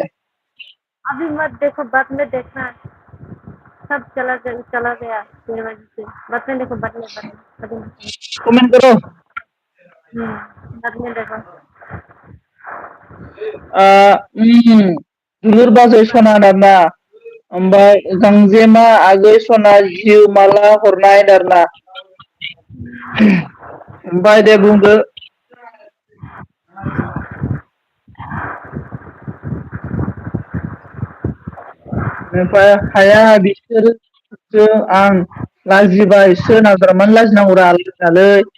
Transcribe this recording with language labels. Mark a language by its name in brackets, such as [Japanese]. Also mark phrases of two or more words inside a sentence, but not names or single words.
[Hindi] अभी मत देखो बाद में देखना। सब चला गया तेरी वजह से। बाद में देखो बदले। कमेंट करो। बाद में देखो। [Bodo] dulur बाजै सना आरोना, ओमफ्राय गांजेमा आगै सना जिउ माला हरनाय आरोना। ओमफ्राय दे बुंदो। ओमफ्राय हाया बिसोरसो आं लाजिबायसो नांदों, मानो लाजिनांगौरा लाजिनालै।